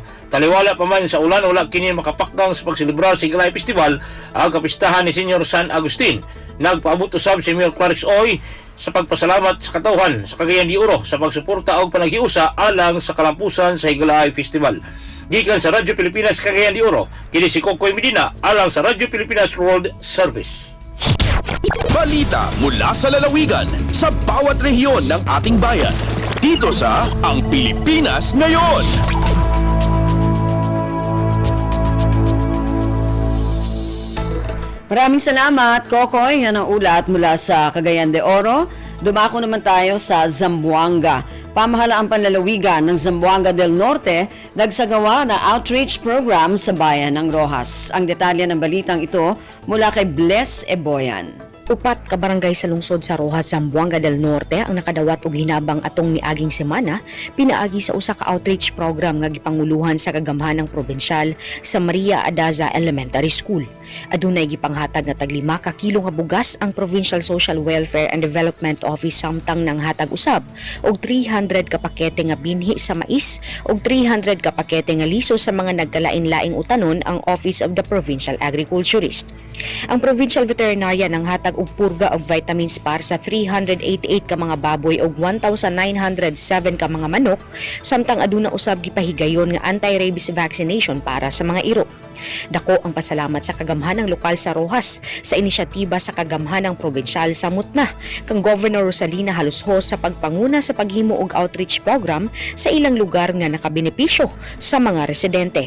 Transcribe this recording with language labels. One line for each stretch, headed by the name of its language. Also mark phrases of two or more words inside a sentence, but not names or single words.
Cebuano: Taliwala pa man sa ulan, wala kini makapakgang sa pagselebrar sa Higalay Festival ang kapistahan ni Senior San Agustin. Nagpaabot usab si Mayor Clarix Oy sa pagpasalamat sa katawhan sa Cagayan de Oro sa pagsuporta og panaghiusa alang sa kalampusan sa Higalay Festival. Gikan sa Radyo Pilipinas Cagayan de Oro, kini si Kokoy Medina alang sa Radyo Pilipinas World Service.
Filipino: Balita mula sa lalawigan sa bawat rehiyon ng ating bayan. Dito sa Ang Pilipinas Ngayon. Maraming salamat, Kokoy. Yan ang ulat mula sa Cagayan de Oro. Dumako naman tayo sa Zamboanga. Pamahalaang panlalawigan ng Zamboanga del Norte nagsagawa ng
English: outreach program
Filipino: sa bayan ng Rojas. Ang detalye ng balitang ito mula kay Bless Eboyan.
Cebuano: Upat ka barangay sa lungsod sa Rojas, Zamboanga del Norte ang nakadawat og hinabang atong niaging semana pinaagi sa usa ka
English: outreach program
Cebuano: nga gipanguluhan sa kagamhanang probensyal sa Maria Adaza Elementary School. Adunay gipanghatag nga tag 5 ka kilo nga bugas ang Provincial Social Welfare and Development Office samtang nang hatag usab og 300 ka pakete nga binhi sa mais og 300 ka pakete nga liso sa mga nagkalain-laing utanon ang Office of the Provincial Agriculturist. Ang Provincial Veterinarian ang hatag og purga og vitamins para sa 388 ka mga baboy og 1,907 ka mga manok samtang aduna usab gipahigayon nga
English: anti-rabies vaccination
Cebuano: para sa mga iro. Dako ang pasalamat sa kagamhanang lokal sa Rojas sa inisyatiba sa kagamhanang probensyal sa Mutna kang Governor Rosalina Halushos sa pagpanguna sa paghimo og
English: outreach program
Cebuano: sa ilang lugar nga nakabenepisyo sa mga residente.